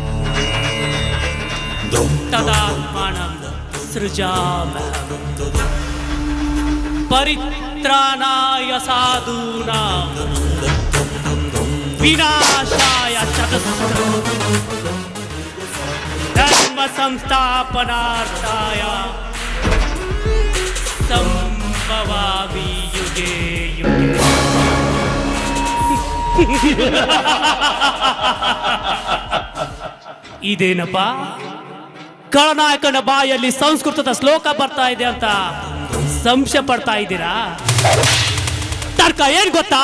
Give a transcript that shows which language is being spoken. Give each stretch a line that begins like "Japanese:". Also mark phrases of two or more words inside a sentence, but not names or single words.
Sanskrit: ತದಾತ್ಮಾನಂ ಸೃಜಾಮ್ಯಹಂ ಪರಿತ್ರಾಣಾಯ ಸಾಧೂನಾಂ ವಿನಾಶಾಯ ಚತುಷ್ಕೃತಂ ಧರ್ಮ ಸಂಸ್ಥಾಪನಾರ್ಥಾಯ ಸಂಭವಾಮಿ ಯುಗೆ ಯುಗೆ.
Kannada: ಇದೇನಪ್ಪ, ಖಳನಾಯಕನ ಬಾಯಲ್ಲಿ ಸಂಸ್ಕೃತದ ಶ್ಲೋಕ ಬರ್ತಾ ಇದೆ ಅಂತ ಸಂಶಯ ಪಡ್ತಾ ಇದ್ದೀರಾ? ತರ್ಕ ಏನ್ ಗೊತ್ತಾ?